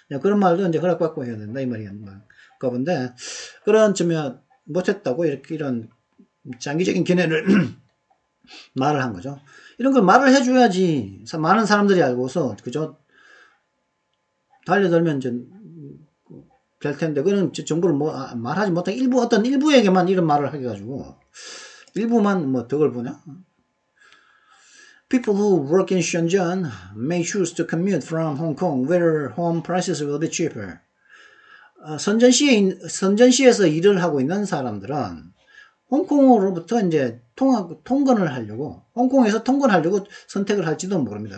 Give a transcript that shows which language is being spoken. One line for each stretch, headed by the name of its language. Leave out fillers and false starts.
Korean: 그런 말도 이제 허락받고 해야 된다. 이 말이야. 그런데, 그런 점에 못했다고 이런 장기적인 견해를 말을 한 거죠. 이런 걸 말을 해줘야지 많은 사람들이 알고서 그죠? 달려들면 이제 될 텐데 그는 정보를 말하지 못하게 어떤 일부에게만 이런 말을 하게 가지고 일부만 덕을 보냐?
English: People who work in Shenzhen may choose to commute from Hong Kong where home prices will be cheaper.
Korean: 선전시에서 일을 하고 있는 사람들은 홍콩으로부터 이제 통근을 하려고, 홍콩에서 통근하려고 선택을 할지도 모릅니다.